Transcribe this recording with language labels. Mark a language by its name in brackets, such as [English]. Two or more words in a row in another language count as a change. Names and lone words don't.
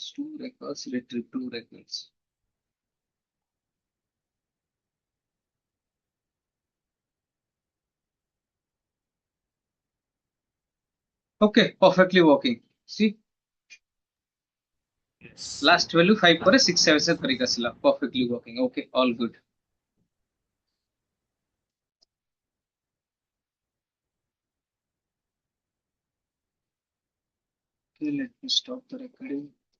[English] 2 records, retrieve 2 records. Okay, perfectly working. See, yes last value [Odia] 5 ପରେ 6 7 7 ଧରିକି ଆସିଲା. [English] Perfectly working. Okay, all good. Okay, let me stop the recording.